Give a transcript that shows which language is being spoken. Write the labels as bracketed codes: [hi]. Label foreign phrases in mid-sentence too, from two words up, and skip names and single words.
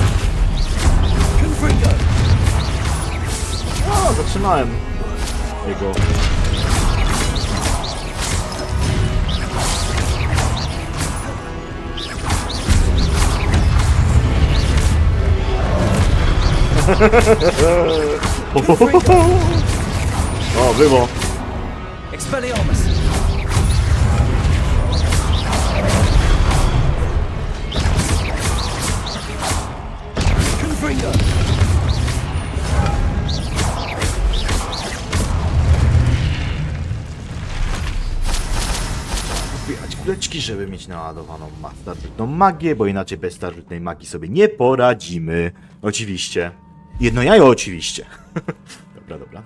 [pl] Confringo. O, zatrzymałem jego. O, było. Expelliarmus. Confringo. Zbierać kuleczki, żeby mieć naładowaną starożytną magię, bo inaczej bez starożytnej magii sobie nie poradzimy. Oczywiście. Jedno jajo oczywiście. Dobra.